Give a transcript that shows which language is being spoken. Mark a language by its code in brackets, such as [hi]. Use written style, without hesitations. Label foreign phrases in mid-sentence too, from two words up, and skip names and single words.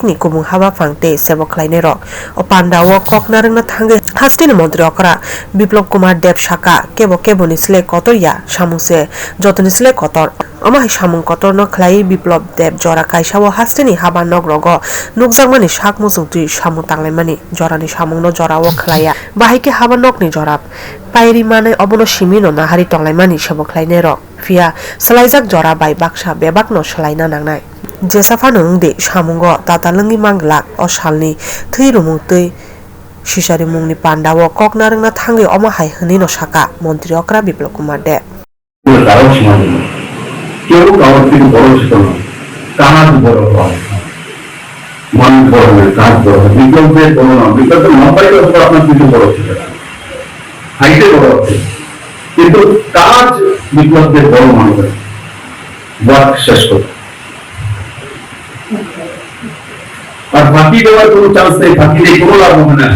[trp] ni Kubung Haba Fangte, Sebo Klainero, Opanda wo Kok Narang na Thange, Hasteni Montri Okra, Biplop Kumar Deb Shaka, Kebo Nisle Kotor ya, Shamuse, Jotonisle Kotor, Ama Shamung Kotor no Klai Biplop Deb Jora Kaisha wo Hasteni Haba Nogrogo, Nukzangmani Shak Musungti Shamu Tanglemani, Jorani Shamung no Jora wo Klaya, Bahike Haba Nok ni Jorap, Pairi Mane Obono Shimino na Hari Tonglemani Sebo Klainero. Fia Salaizak Jora by Baksha Bebak no Shalaina Nangnai. Jesafanung de Shamungo Tata Lungi Manglak Oshalni Thirumutui Shishari Mungni Panda wo Koknarang na Thangi Oma Hai Hanino Shaka Montri Okra Biplop Kumar Deb. [bn] কিন্তু কাজ বিপ্লবদের বড় মনে করে ওয়ার্ক শেষ করে আর ফাঁকি দেওয়ার কোনো চান্স নেই, ফাঁকি দিয়ে কোনো লাভ হবে না।